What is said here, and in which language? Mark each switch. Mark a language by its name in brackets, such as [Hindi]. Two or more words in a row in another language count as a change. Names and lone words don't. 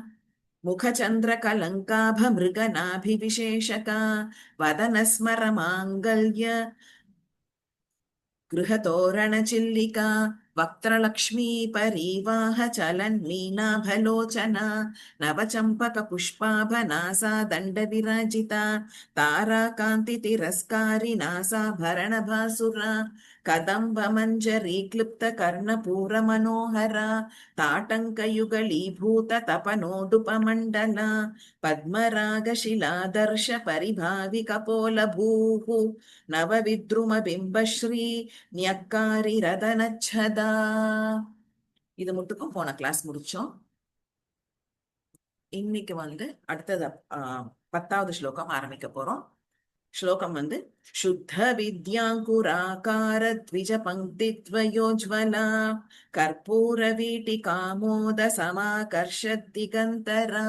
[Sanskrit] मुखचन्द्रकलङ्काभमृगनाभिविशेषका वदनस्मरमाङ्गल्य गृहतोरणचिल्लिका वक्त्रलक्ष्मी परीवाह चलन्मीनाभलोचना नवचम्पकपुष्पाभनासा दण्डविराजिता ताराकान्तितिरस्कारि नासाभरणभासुरा कदम्बमञ्जरी क्लिप्तकर्णपूरमनोहरा ताटङ्कयुगलीभूततपनोडुपमण्डला पद्मरागशिलादर्श परिभाविकपोलभूः नवविद्रुमबिम्बश्री न्यक्कारि रदनच्छदा. [Tamil] இது மட்டுக்கும் போன கிளாஸ் முடிச்சோம். இன்னைக்கு அடுத்தது 10வது ஸ்லோகம் ஆரம்பிக்க போறோம். [Sanskrit] ஸ்லோகம் शुद्ध विद्याङ्कुराकार द्विज पङ्क्ति द्वयोज्ज्वला कर्पूर वीटि कामोद समाकर्ष दिगन्तरा.